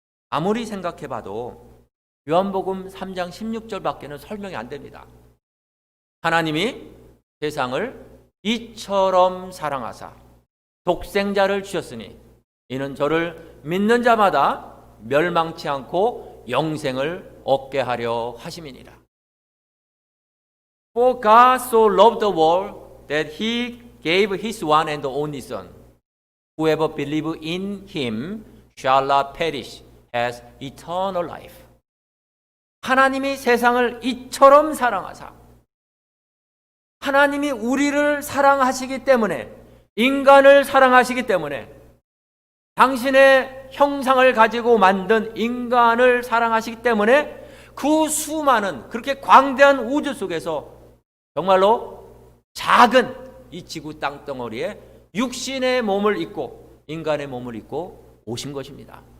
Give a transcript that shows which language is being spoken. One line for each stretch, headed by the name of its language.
Korean: 아무리 생각해봐도 요한복음 3장 16절밖에는 설명이 안 됩니다. 하나님이 세상을 이처럼 사랑하사 독생자를 주셨으니 이는 저를 믿는 자마다 멸망치 않고 영생을 얻게 하려 하심이니라.
English: For God so loved the world that he gave his one and only Son. Whoever believes in him shall not perish, has eternal life.
Korean: 하나님이 세상을 이처럼 사랑하사, 하나님이 우리를 사랑하시기 때문에, 인간을 사랑하시기 때문에, 당신의 형상을 가지고 만든 인간을 사랑하시기 때문에 그 수많은 그렇게 광대한 우주 속에서 정말로 작은 이 지구 땅덩어리에 육신의 몸을 입고 인간의 몸을 입고 오신 것입니다.